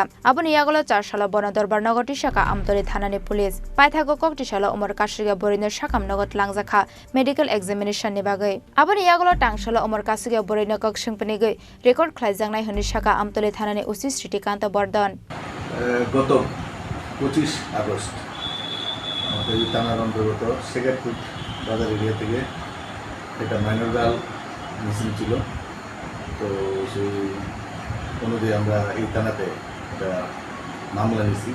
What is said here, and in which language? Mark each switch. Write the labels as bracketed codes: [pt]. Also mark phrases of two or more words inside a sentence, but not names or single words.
[trp] Aboni Yagolo Charshala Bono Dorbar Nogoti Shaka Amtoli Thanani Police. Paithago Koktishala Umar Kashiga Borino Shakam Nogot Langzakha [en] Medical Examination [trp] ni Bagai. Aboni Yagolo Tangshala Umar Kashiga Borino Kokshing Panigai Record Klaijangnai Huni Shaka Amtoli Thanani Usi Sritikanta Bordon. [bn] 25 আগস্ট আমাদের এই থানার অন্তর্গত শেখারপুর বাজার এরিয়া থেকে একটা [en] minor girl [bn] মিসিং ছিল। তো সেই অনুযায়ী আমরা এই থানাতে একটা মামলা নিয়েছি।